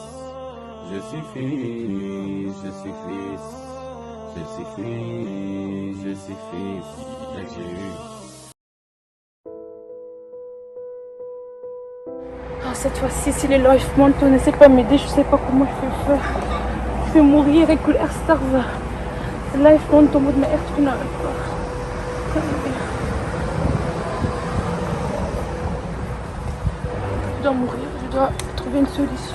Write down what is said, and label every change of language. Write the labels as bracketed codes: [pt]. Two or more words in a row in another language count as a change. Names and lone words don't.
[fr] Je suis fils, je suis fils. Je suis fils, je suis fils. FGU. Oh, cette fois-ci, si les life mental ne sait pas m'aider, je sais pas comment je vais faire. Je vais mourir, [nl] ik wil echt sterven. De life mental moet me echt kunnen helpen. [fr] Je dois mourir, je dois trouver une solution.